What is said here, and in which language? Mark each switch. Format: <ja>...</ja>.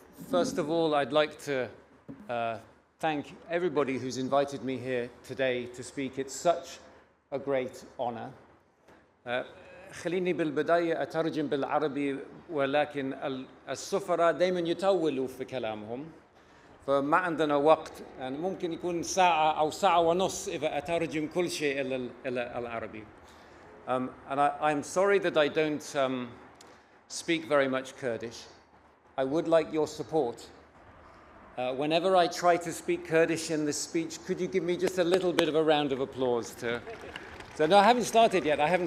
<en>First of all, I'd like to thank everybody who's invited me here today to speak. It's such a great honor.</en> <ar>خليني بالبداية أترجم بالعربي ولكن السفراء دائما يطولوا في كلامهم فما عندنا وقت يعني ممكن يكون ساعة أو ساعة ونص إذا أترجم كل شيء إلى العربي.</ar> <en>And I'm sorry that I don't speak very much Kurdish. I would like your support. Whenever I try to speak Kurdish in this speech, could you give me just a little bit of a round of applause? So no, I haven't started yet.</en>